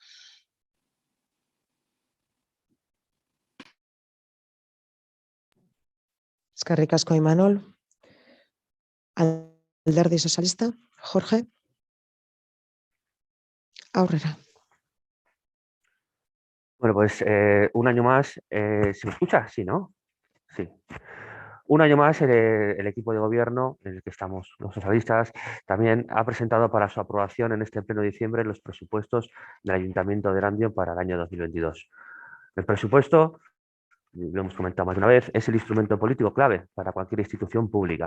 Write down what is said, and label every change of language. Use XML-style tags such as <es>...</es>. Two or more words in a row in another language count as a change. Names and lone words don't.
<eu>Eskerrik asko, Imanol. Alderdi Sozialista, Jorge. Aurrera.</eu> <es>Bueno, pues un año más, ¿se me escucha? Sí, ¿no? Sí. Un año más el equipo de gobierno en el que estamos los socialistas también ha presentado para su aprobación en este pleno de diciembre los presupuestos del Ayuntamiento de Erandio para el año 2022. El presupuesto, lo hemos comentado más de una vez, es el instrumento político clave para cualquier institución pública.</es>